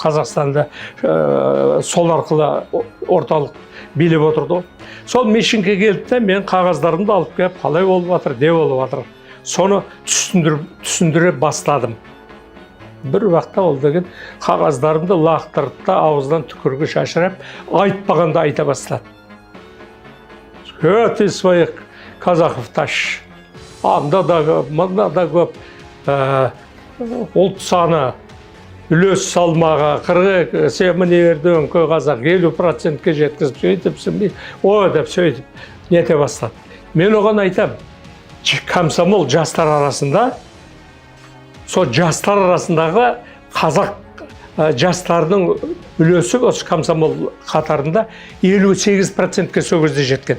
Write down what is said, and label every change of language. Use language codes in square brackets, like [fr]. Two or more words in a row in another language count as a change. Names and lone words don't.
[kk] Қазақстанды сол арқылы орталық билеп отырды. Сол Мищенко келді, мен қағаздарымды алып келіп, қалай болып жатыр, не болып жатыр. Соны түсіндіре бастадым. Бір уақытта ол деген қағаздарымды лақтырып та ауыздан түкіргі шашырап, айтпағанда айта бастады. [ru] Ты своих казахов тащ. [kk] Анда да көп, мында да көп ұлт саны, үлес салмаға 40, сен міне ердің көй қазақ 50%-ке жеткізіп сөйтіпсің, о деп сөйтіп нете бастады. Мен оған айтам, комсомол жастар арасында, сол жастар арасындағы қазақ жастардың үлесі осы комсомол қатарында 58%-ке сол кезде жеткен.